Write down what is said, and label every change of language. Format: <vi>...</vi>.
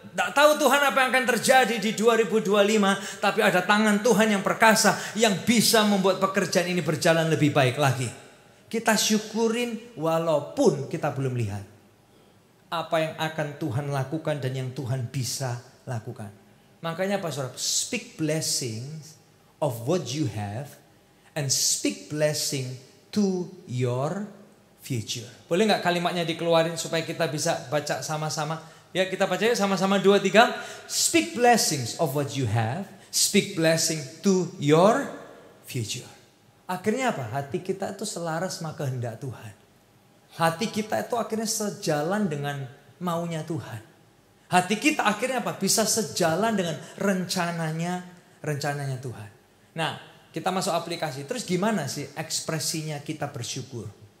<id>Tidak tahu Tuhan apa yang akan terjadi di 2025. Tapi ada tangan Tuhan yang perkasa yang bisa membuat pekerjaan ini berjalan lebih baik lagi. Kita syukurin walaupun kita belum lihat apa yang akan Tuhan lakukan dan yang Tuhan bisa lakukan. Makanya Pak Saudara,</id> <en>speak blessings of what you have and speak blessing to your future.</en> <id>Boleh nggak kalimatnya dikeluarin supaya kita bisa baca sama-sama? Ya, kita baca yuk sama-sama 2, 3.</id> <en>Speak blessings of what you have. Speak blessing to your future.</en> <id>Akhirnya apa? Hati kita itu selaras sama kehendak Tuhan. Hati kita itu akhirnya sejalan dengan maunya Tuhan. Hati kita akhirnya apa? Bisa sejalan dengan rencananya Tuhan. Nah, kita masuk aplikasi. Terus gimana sih ekspresinya kita bersyukur?</id>